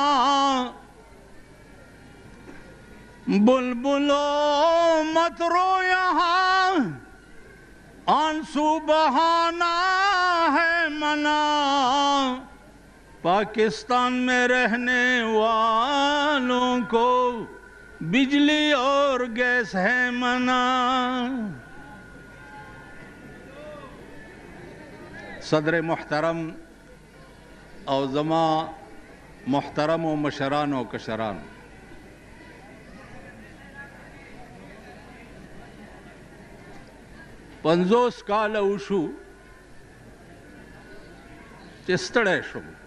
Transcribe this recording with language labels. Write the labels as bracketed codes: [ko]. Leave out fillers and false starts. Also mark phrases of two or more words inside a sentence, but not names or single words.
[ur] بلبلو مت رو یہاں آنسو بہانا ہے منع، پاکستان میں رہنے والوں کو بجلی اور گیس ہے منع۔ [ps] صدر محترم او زما محترم و مشران و کشران، پنځوس کاله وشو چې ستړی شوم،